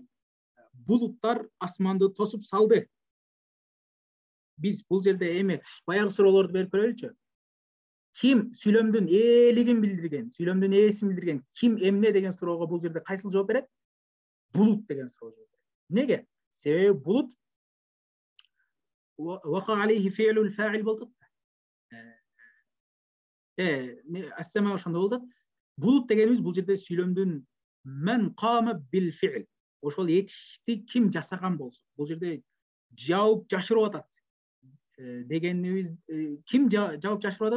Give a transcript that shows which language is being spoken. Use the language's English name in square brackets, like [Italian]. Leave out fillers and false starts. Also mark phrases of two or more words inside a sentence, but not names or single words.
[Kyrgyz] Булуттар асманды тосуп салды. Биз бул жерде эми баягы суроолорду берип көрөлүчү. Ким сүйлөмдүн ээлигин билдирген, сүйлөмдүн ээсин билдирген, ким эмне деген суроого бул жерде кайсыл жооп берет? Булут деген суроо жооп берет. Неге? Себеби булут [Arabic] وقع عليه فعل الفاعل [Kyrgyz] болот. Ас-сама ошондо болот. Булут дегенибиз бул жерде сүйлөмдүн [Arabic] من قام بالفعل. [Kyrgyz] Ошол этишти ким жасаган болсо, бул жерде жауап жашырып атат. Дегенибиз ким жауап жашырып атат?